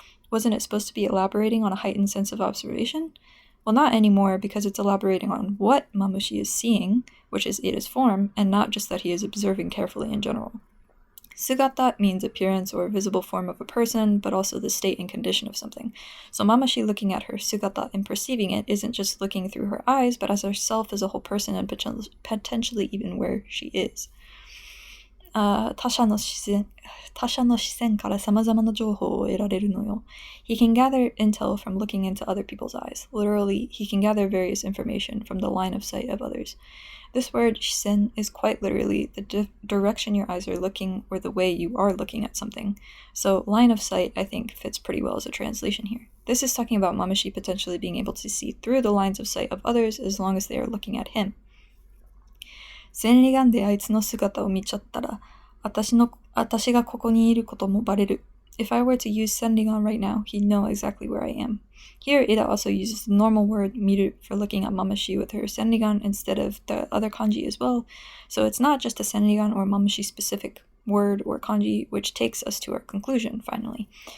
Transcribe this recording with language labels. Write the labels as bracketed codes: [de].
[en] Wasn't it supposed to be elaborating on a heightened sense of observation? Well, not anymore, because it's elaborating on what Mamushi is seeing, which is Ada's form, and not just that he is observing carefully in general. Sugata means appearance or visible form of a person, but also the state and condition of something. So Mamushi looking at her sugata and perceiving it isn't just looking through her eyes, but as herself as a whole person and potentially even where she is. [ja] 他者の視線から様々な情報を得られるのよ. [en] He can gather intel from looking into other people's eyes. Literally, he can gather various information from the line of sight of others. This word, shisen, is quite literally the direction your eyes are looking or the way you are looking at something. So, line of sight, I think, fits pretty well as a translation here. This is talking about Mamushi potentially being able to see through the lines of sight of others as long as they are looking at him. [ja] 千里眼であいつの姿を見ちゃったら、私がここにいることもバレる. [en] If I were to use Senrigan right now, he'd know exactly where I am. Here, Ida also uses the normal word miru for looking at Mamushi with her Senrigan instead of the other kanji as well, so it's not just a Senrigan or Mamushi specific word or kanji, which takes us to our conclusion, finally.